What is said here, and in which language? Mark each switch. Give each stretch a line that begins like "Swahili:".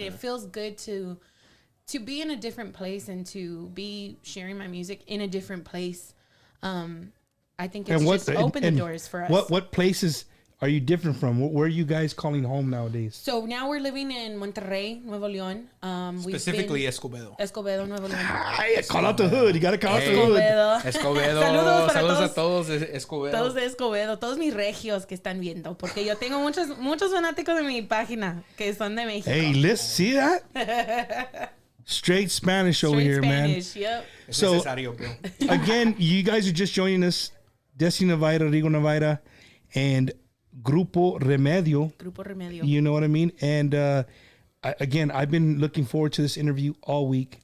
English: Yeah. It feels good to be in a different place and to be sharing my music in a different place. I think it's just opened the doors for us. What places are you different from? Where are you guys calling home nowadays? So now we're living in Monterrey, Nuevo León. Specifically Escobedo, Nuevo León. Ay, call out the hood. You got to call out the hood. Escobedo.
Spanish: Saludos a todos de Escobedo. Todos de Escobedo. Todos mis regios que están viendo. Porque yo tengo muchos fanáticos de mi página que son de México.
English: Hey, let's see that? Straight Spanish over here, Spanish, man. Yep. So, again, you guys are just joining us. Destiny Navaira, Rigo Navaira, and Grupo Remedio. You know what I mean? And again, I've been looking forward to this interview all week.